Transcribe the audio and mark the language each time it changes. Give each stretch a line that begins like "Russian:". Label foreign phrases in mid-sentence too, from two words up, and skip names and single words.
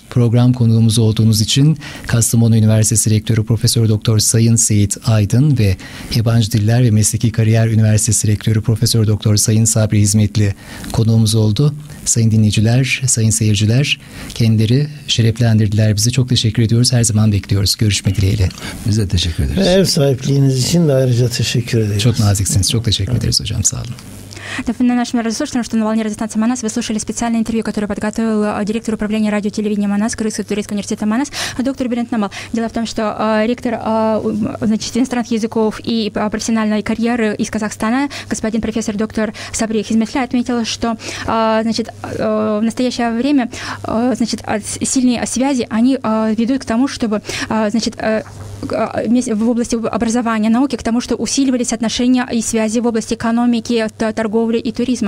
Turkish: Program konuğumuz olduğunuz için Kastamonu Üniversitesi Rektörü Profesör Doktor Sayın Seyit Aydın ve Yabancı Diller ve Mesleki Kariyer Üniversitesi Rektörü Profesör Doktor Sayın Sabri Hizmetli konuğumuz oldu. Sayın dinleyiciler, sayın seyirciler, kendileri şereflendirdiler bizi. Çok teşekkür ediyoruz. Her zaman bekliyoruz. Görüşmek dileğiyle. Biz de teşekkür ederiz. Ve ev sahipliğiniz için de ayrıca teşekkür ederiz. Çok naziksiniz. Çok teşekkür ederiz hocam. Sağ olun.
Russian: Напоминаю нашим радиослушателям, что на волне радиостанции «Манас» вы слушали специальное интервью, которое подготовил директор управления радио и телевидения «Манас» Кыргызско-турецкого университета «Манас» доктор Берент Намал. Дело в том, что ректор иностранных языков и профессиональной карьеры из Казахстана, господин профессор доктор Сабри Хизметли, отметил, что в настоящее время сильные связи, они ведут к тому, чтобы в области образования, науки, к тому, что усиливались отношения и связи в области экономики, торговли и туризма.